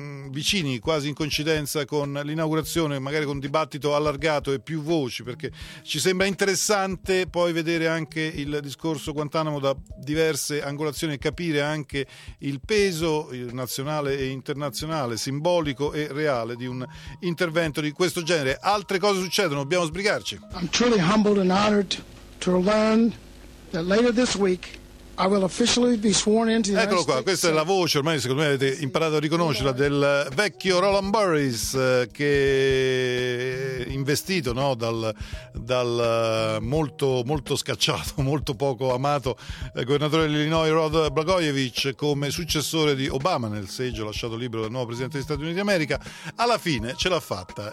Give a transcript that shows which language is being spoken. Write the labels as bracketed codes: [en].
[it] vicini, quasi in coincidenza con l'inaugurazione, magari con un dibattito allargato e più voci, perché ci sembra interessante poi vedere anche il discorso Guantanamo da diverse angolazioni e capire anche il peso nazionale e internazionale, simbolico e reale, di un intervento di questo genere. Altre cose succedono, dobbiamo sbrigarci. [en] I'm truly humbled and honored to learn that later this week I will officially be sworn into the... [it] Eccolo qua, questa è la voce, ormai secondo me avete imparato a riconoscerla, del vecchio Roland Burris, che investito, no, dal molto, molto scacciato, molto poco amato governatore dell'Illinois Rod Blagojevich come successore di Obama nel seggio lasciato libero dal nuovo presidente degli Stati Uniti d'America, alla fine ce l'ha fatta.